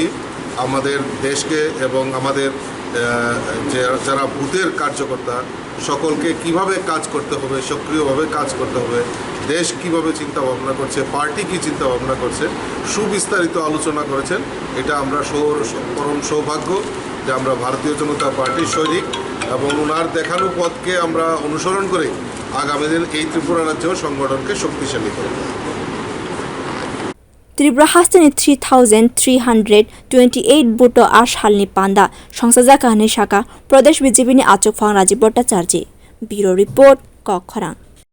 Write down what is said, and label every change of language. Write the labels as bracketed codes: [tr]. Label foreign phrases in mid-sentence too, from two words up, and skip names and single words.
[bn] আমাদের দেশকে এবং আমাদের যারা বুথের কার্যকর্তা সকলকে কিভাবে কাজ করতে হবে সক্রিয়ভাবে কাজ করতে হবে দেশ কিভাবে চিন্তা ভাবনা করছে পার্টি কি চিন্তা ভাবনা করছে সুবিস্তারিত আলোচনা করেছেন এটা আমরা পরম সৌভাগ্য যে আমরা ভারতীয় জনতা পার্টির সৈনিক এবং ওনার দেখানো পথকে আমরা অনুসরণ করে আগামী দিন এই ত্রিপুরা রাজ্য সংগঠনকে শক্তিশালী করব [trp] Tripura hasteni 3328 buto salni panda songsaja kahani shaka pradesh BJP ni achugphang Rajib bhattacharjee [en] bureau report [trp] kotor